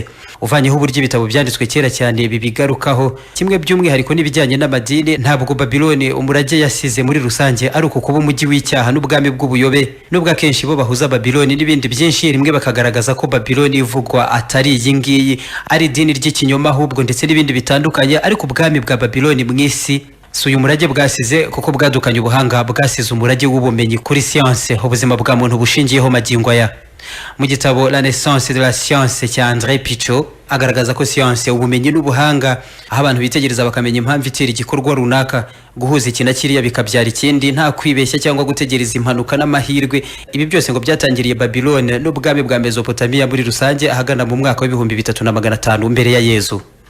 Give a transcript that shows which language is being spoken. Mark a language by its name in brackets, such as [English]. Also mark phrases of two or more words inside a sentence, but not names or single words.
[Kinyarwanda] Uvanyeho uburyo ibitabo byanditswe kera cyane bibigarukaho, kimwe by'umwihariko n'ibijyanye n'amadini, ntabwo Babuloni umurage yasize muri rusange ari uko kuba umujyi w'icyaha n'ubwami bw'ubuyobe, nubwo akenshi bo bahuza Babuloni n'ibindi byinshi, rimwe bakagaragaza ko Babuloni ivugwa atari iyi ngiyi, ari idini ry'ikinyoma ahubwo ndetse n'ibindi bitandukanye, ariko ubwami bwa Babuloni mw'isi si uyu murage bwasize kuko bwadukanye ubuhanga, bwasize umurage w'ubumenyi kuri science, ubuzima bwa muntu bushingiyeho magingo aya. Mu gitabo La naissance de la science cya André Pichot agaragaza ko science, ubumenyi n'ubuhanga, aho abantu bitegereza bakamenya impamvu itera igikorwa runaka, guhuza iki na kiriya bikabyara ikindi, nta kwibeshya cyangwa gutegereza impanuka n'amahirwe. Ibi byose ngo byatangiriye Babuloni n'ubwami bwa Mesopotamia muri rusange ahagana mu mwaka wa 3500 mbere ya Yezu.